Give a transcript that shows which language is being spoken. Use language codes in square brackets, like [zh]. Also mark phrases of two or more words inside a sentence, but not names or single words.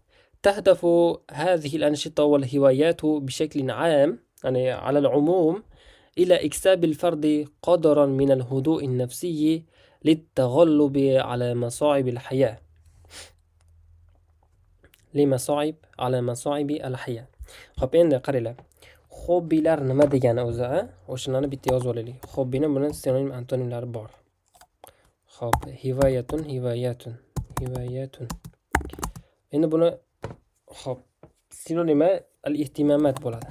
[ar] تهدف هذه الأنشطة والهوايات بشكل عام، يعني على العموم، إلى إكساب الفرد قدرا من الهدوء النفسي للتغلب على مصاعب الحياة. على مصاعب الحياة. [uz] خب endi qaranglar. Hobbilar nima degani o'zi, o'shani bitta yozib olaylik. Hobbini buni sinonim antonimlari bor. Xo'p, hivoyatun. Endi buni xo'p, sinonimi al-ihtimamat bo'ladi.